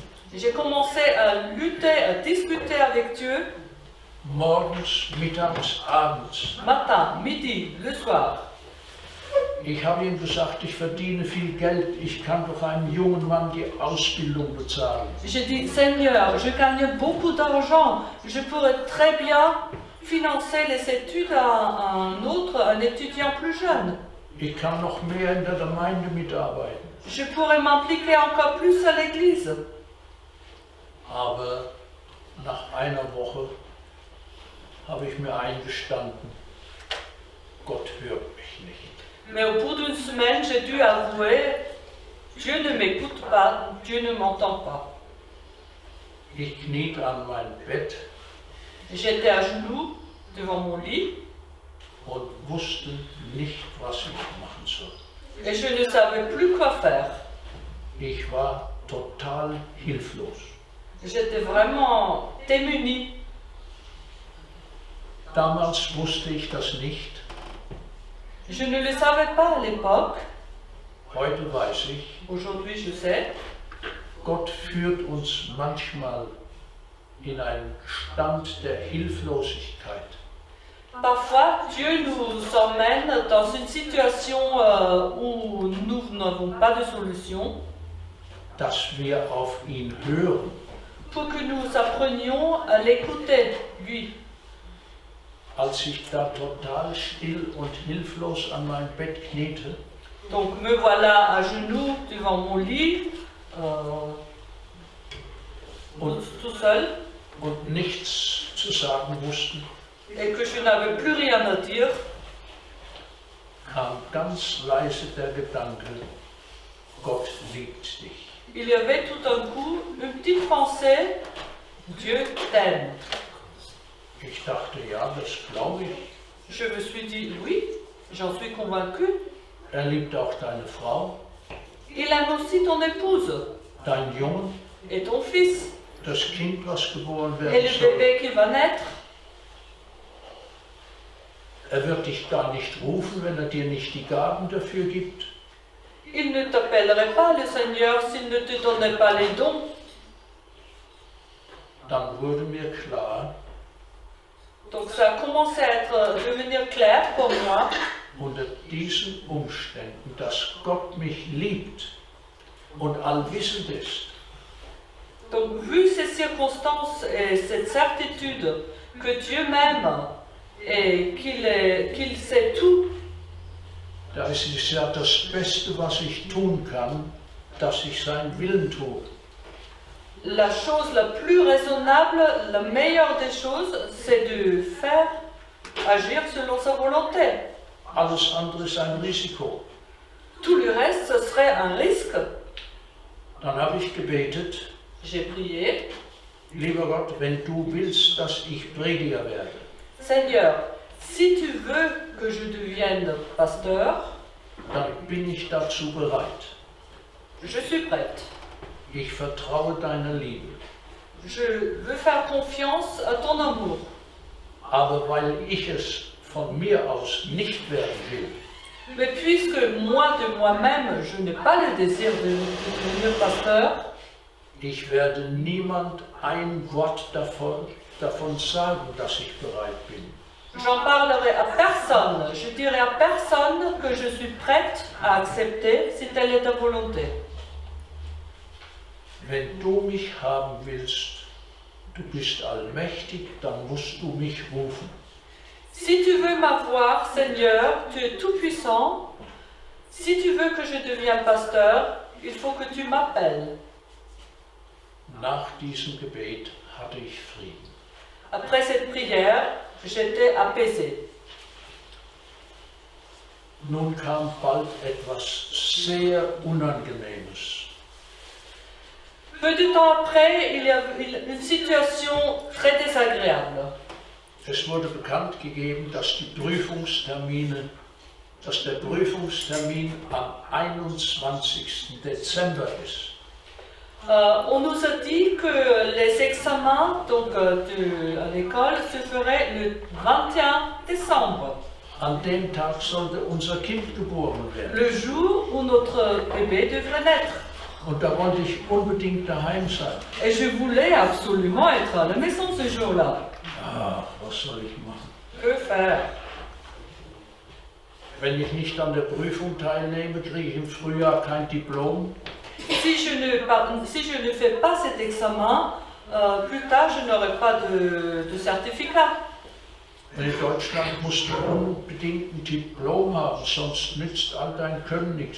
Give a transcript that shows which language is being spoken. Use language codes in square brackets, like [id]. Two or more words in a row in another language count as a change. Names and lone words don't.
[fr] J'ai commencé à lutter, à discuter avec Dieu, [de] Morgens, mittags, abends. [fr] matin, midi, le soir. [de] Ich habe ihm gesagt, ich verdiene viel Geld, ich kann doch einem jungen Mann die Ausbildung bezahlen. [fr] J'ai dit, Seigneur, je gagne beaucoup d'argent, je pourrais très bien financer les études à un étudiant plus jeune. [de] Ich kann noch mehr in der Gemeinde mitarbeiten. [fr] Je pourrais m'impliquer encore plus à l'église. [de] Aber nach einer Woche habe ich mir eingestanden, Gott hört mich nicht. [fr] Mais au bout d'une semaine, j'ai dû avouer, Dieu ne m'écoute pas, Dieu ne m'entend pas. [de] Ich kniete an mein Bett [fr] J'étais à genoux devant mon lit [de] und wusste nicht, was ich machen soll. [fr] et je ne savais plus quoi faire. [de] Ich war total hilflos. [fr] J'étais vraiment démunie. [de] Damals wusste ich das nicht. [fr] Je ne le savais pas à l'époque. [de] Heute weiß ich, [fr] Aujourd'hui, je sais. [de] Gott führt uns manchmal in einen Stand der Hilflosigkeit. [fr] Parfois, Dieu nous emmène dans une situation où nous n'avons pas de solution [de] Dass wir auf ihn hören. [fr] pour que nous apprenions à l'écouter, lui. [de] Als ich da total still und hilflos an mein Bett kniete, [fr] Donc me voilà à genoux devant mon lit, tout seul, [de] und nichts zu sagen wusste, [fr] et que je n'avais plus rien à dire, [de] kam ganz leise der Gedanke, Gott liebt dich. [fr] il y avait tout d'un coup une petite pensée, Dieu t'aime. [de] Ich dachte, ja, das glaube ich. [fr] Je me suis dit, oui, j'en suis convaincue. [de] Er liebt auch deine Frau. [fr] Il aime aussi ton épouse. [de] dein Junge, [fr] et ton fils, [de] das Kind, was geboren [fr] et [de] werden [fr] le [de] soll. [fr] bébé qui va naître. [de] Er wird dich gar nicht rufen, wenn er dir nicht die Gaben dafür gibt. [fr] Il ne t'appellerait pas le Seigneur s'il ne te donnait pas les dons. [de] Dann wurde mir klar, [fr] Donc ça a commencé à devenir clair pour moi, [de] unter diesen Umständen, dass Gott mich liebt und allwissend ist, [fr] donc vu ces circonstances et cette certitude que Dieu m'aime et qu'il sait tout, [de] da ist es ja das Beste, was ich tun kann, dass ich seinen Willen tue. [fr] la chose la plus raisonnable, la meilleure des choses, c'est de faire agir selon sa volonté. [de] Alles andere ist ein Risiko. [fr] Tout le reste, ce serait un risque. [de] Dann habe ich gebetet, [fr] J'ai prié, [de] lieber Gott, wenn du willst, dass ich Prediger werde, [fr] Seigneur, si tu veux que je devienne pasteur, [de] dann bin ich dazu bereit. [fr] je suis prête. [de] Ich vertraue deiner Liebe. [fr] Je veux faire confiance à ton amour. [de] Aber weil ich es von mir aus nicht werden will, [fr] Mais puisque moi de moi-même, je n'ai pas le désir de devenir pasteur, [de] ich werde niemand ein Wort davon sagen, dass ich bereit bin. [fr] j'en parlerai à personne. Je dirai à personne que je suis prête à accepter si telle est ta volonté. [de] Wenn du mich haben willst, du bist allmächtig, dann musst du mich rufen. [fr] Si tu veux m'avoir, Seigneur, tu es tout-puissant. Si tu veux que je devienne pasteur, il faut que tu m'appelles. [de] Nach diesem Gebet hatte ich Frieden. [fr] Après cette prière, j'étais apaisée. [de] Nun kam bald etwas sehr Unangenehmes. [fr] Peu de temps après, il y a une situation très désagréable. [de] Es wurde bekannt gegeben, dass der Prüfungstermin am 21. Dezember ist. [fr] On nous a dit que les examens donc, à l'école se feraient le 21 décembre, [de] An dem Tag sollte unser Kind geboren werden. [fr] le jour où notre bébé devrait naître. [de] Und da wollte ich unbedingt daheim sein. [fr] Et je voulais absolument être à la maison ce jour-là. [de] Ach, was soll ich machen? [fr] Que faire? [de] Wenn ich nicht an der Prüfung teilnehme, kriege ich im Frühjahr kein Diplom. [fr] Si je ne fais pas cet examen, plus tard je n'aurai pas de certificat. [de] In Deutschland musst du unbedingt ein Diplom haben, sonst nützt all dein Können nichts.